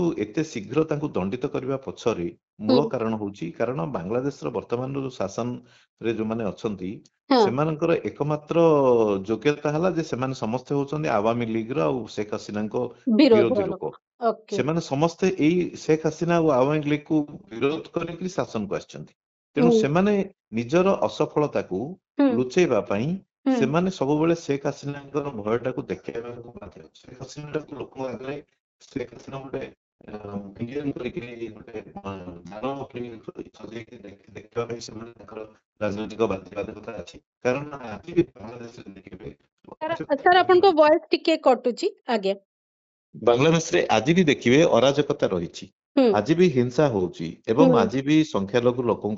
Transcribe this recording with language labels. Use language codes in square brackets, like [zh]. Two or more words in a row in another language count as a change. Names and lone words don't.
[or] ଏତେ ଶୀଘ୍ର ତାଙ୍କୁ ଦଣ୍ଡିତ କରିବା ପଛରେ ମୂଳ କାରଣ ହଉଛି କାରଣ ବାଂଲାଦେଶର ବର୍ତ୍ତମାନର ଯୋଉ ଶାସନରେ ଯୋଉମାନେ ଅଛନ୍ତି ସେମାନଙ୍କର ଏକମାତ୍ର ଯୋଗ୍ୟତା ହେଲା ଯେ ସେମାନେ ସମସ୍ତେ ହଉଛନ୍ତି ଆୱାମୀ ଲିଗର ଆଉ शेख हसीनाଙ୍କ ବିରୋଧୀ ଲୋକ ସେମାନେ ସମସ୍ତେ ଏଇ शेख हसीना ଆଉ ଆୱାମୀ ଲିଗକୁ ବିରୋଧ କରିକି ଶାସନକୁ ଆସିଛନ୍ତି ତେଣୁ ସେମାନେ ନିଜର ଅସଫଳତାକୁ ଲୁଚେଇବା ପାଇଁ ସେମାନେ ସବୁବେଳେ शेख हसीनाଙ୍କର ଭୟଟାକୁ ଦେଖେଇବାକୁ ବାଧ୍ୟ शेख हसीनाକୁ ଲୋକଙ୍କ ଆଗରେ शेख हसीना ଗୋଟେ ଦେଖିବା ପାଇଁ ସେମାନେ ତାଙ୍କର ରାଜନୈତିକ ବାଧ୍ୟବାଧକତା ଅଛି କାରଣ ଆଜି ବି ବାଂଲାଦେଶରେ ଦେଖିବେ ସାର୍ ଆପଣଙ୍କ ଭଏସ ଟିକେ କଟୁଛି ଆଜ୍ଞା ବାଂଲାଦେଶରେ ଆଜି ବି ଦେଖିବେ ଅରାଜକତା ରହିଛି ଆଜି ବି ହିଂସା ହଉଛି ଏବଂ ଆଜି ବି ସଂଖ୍ୟାଲଘୁ ଲୋକଙ୍କ